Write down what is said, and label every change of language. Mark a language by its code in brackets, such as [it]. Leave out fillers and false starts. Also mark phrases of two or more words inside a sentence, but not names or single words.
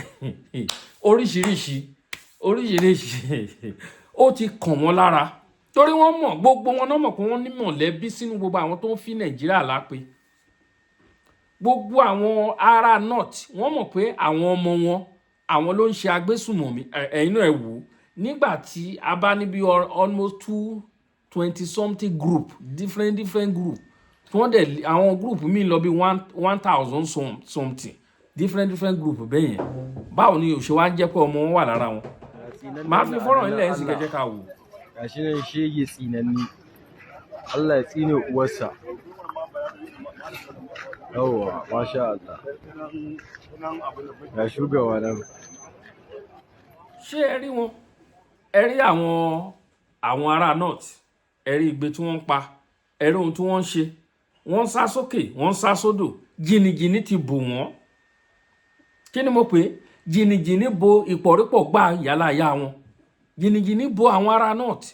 [yo] Oríṣiríṣi. Ó ti kàn wọ́n lára. Torí wọ́n mọ̀, gbogbo wọn náà mọ̀ pé wọ́n ní mọ̀lẹ́bí sínú gbogbo àwọn tó ń fi Nàìjíríà lápè. Gbogbo àwọn ará North wọ́n mọ̀ pé àwọn ọmọ wọn, àwọn ló ń ṣe agbésùmọ̀mí. Ẹ̀yin náà ẹ wò. Nígbà tí a bá níbi [en] almost 220 something group, different group. [yo] Wọ́n dẹ̀ àwọn group mi lọ bí 1000 something. [en] Different group [yo] bẹ́ẹ̀ yẹn. Báwo ni ó ṣe wá jẹ́ pé ọmọ wọn wà lára wọn? Màá fi fọ́nrán ilẹ̀ ẹ̀sìn kẹjẹ ká wò. [ha] Gashi nan shege tsinanni. Allah ya tsine uwarsa. Yawwa, [ar] ما شاء الله. [ha] Ga shugaba nan. [yo] Ṣé ẹ rí wọn? Ẹ rí àwọn ará North. Ẹ rí igbe tí wọ́n ń pa. Ẹ rí ohun tí wọ́n ń ṣe. Wọ́n sá sókè, wọ́n sá sódò. Jìnnìjìnnì ti bò wọ́n. Kí ni mo pè? Jìnnìjìnnì bo ìpọ̀rípọ̀ gbá yàlá ìyá wọn. Jìnnìjìnnì bo àwọn ará North.